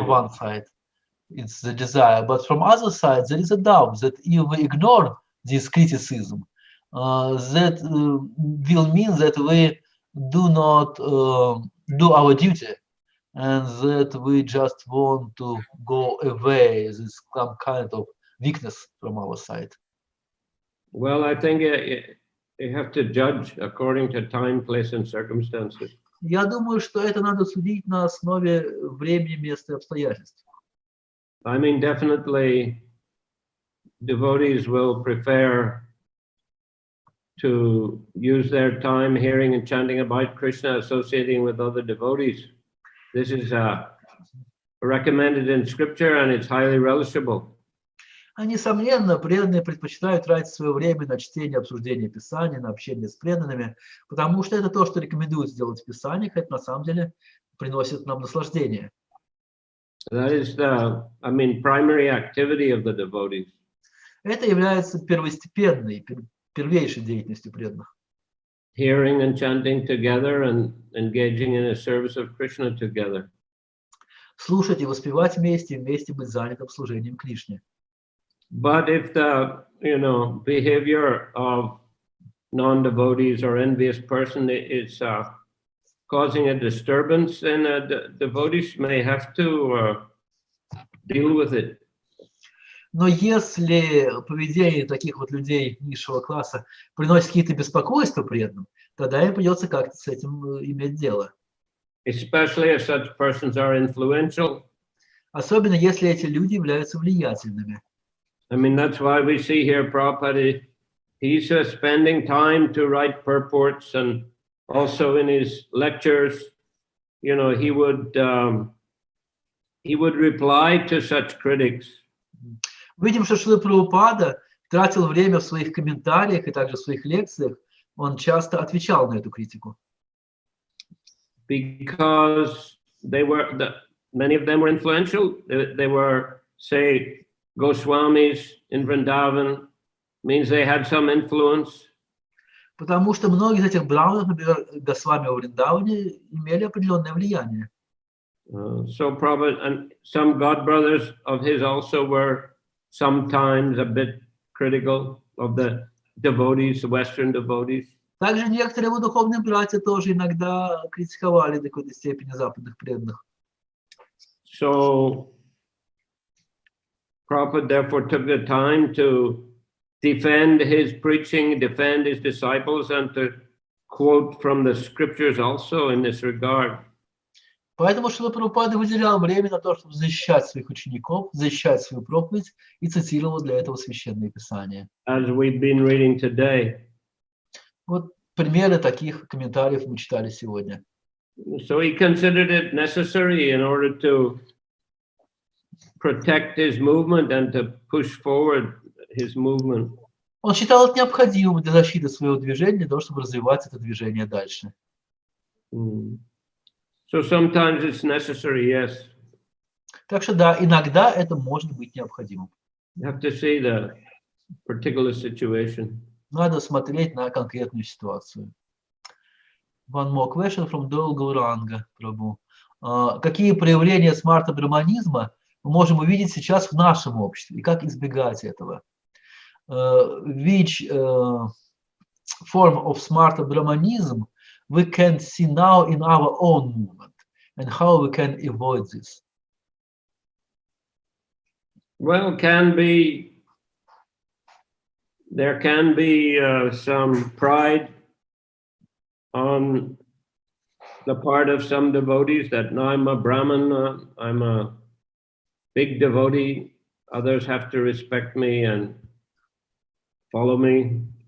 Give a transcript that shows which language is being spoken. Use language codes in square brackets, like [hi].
[en] On one side, it's the desire, but from other side, there is a doubt that if we ignore this criticism, that will mean that we do not do our duty, and that we just want to go away. There's some kind of weakness from our side. Well, I think you have to judge according to time, place, and circumstances. [ru] Я думаю, что это надо судить на основе времени, места и обстоятельств. [en] I mean, definitely, devotees will prefer to use their time hearing and chanting about Krishna, associating with other devotees. This is recommended in scripture and it's highly relishable. [ru] Несомненно, преданные предпочитают тратить свое время на чтение, обсуждение Писания, на общение с преданными, потому что это то, что рекомендуют сделать в Писаниях, это на самом деле приносит нам наслаждение. [en] That is the, I mean, primary activity of the devotees. [ru] Это является первостепенной, первейшей деятельностью преданных. [en] Hearing and chanting together and engaging in a service of Krishna together. [ru] Слушать и воспевать вместе, и вместе быть занятым служением Кришне. [en] But if the, behavior of non-devotees or envious person is causing a disturbance, then the devotees may have to deal with it. [ru] Но если поведение таких вот людей низшего класса приносит какие-то беспокойства преданным, тогда им придется как-то с этим иметь дело. [en] Especially if such persons are influential. [ru] Особенно если эти люди являются влиятельными. [en] I mean, that's why we see here Prabhupada, he's spending time to write purports, and also in his lectures, he would reply to such critics. [ru] Видим, что Шрила Прабхупада тратил время в своих комментариях и также в своих лекциях, он часто отвечал на эту критику. [en] Because many of them were influential. They were, say, Goswamis in Vrindavan, means they had some influence. [ru] Потому что многие из этих браманов, например, Госвами во Вриндаване, имели определенное влияние. [en] So probably, and some god brothers of his also were sometimes a bit critical of the devotees, the Western devotees. [ru] Также некоторые его духовные братья тоже иногда критиковали до какой-то степени западных преданных. [en] So Prabhupada therefore took the time to defend his preaching, defend his disciples, and to quote from the scriptures also in this regard. [ru] Поэтому Шрила Прабхупада выделял время на то, чтобы защищать своих учеников, защищать свою проповедь и цитировал для этого священные писания. [en] As we've been reading today. [ru] Вот примеры таких комментариев мы читали сегодня. [en] So he considered it necessary in order to protect his movement and to push forward his movement. [ru] Он считал это необходимым для защиты своего движения, для того, чтобы развивать это движение дальше. [en] So sometimes it's necessary, yes. [ru] Так что да, иногда это может быть необходимым. [en] You have to see the particular situation. [ru] Надо смотреть на конкретную ситуацию. [en] One more question from Дол Гауранга, Прабху. [ru] Какие проявления смарта-браманизма мы можем увидеть сейчас в нашем обществе и как избегать этого? [en] Which form of smart-brahmanism we can see now in our own movement and how we can avoid this? Well, there can be some pride on the part of some devotees that no, I'm a Brahman, I'm a big devotee, others have to respect me and follow me.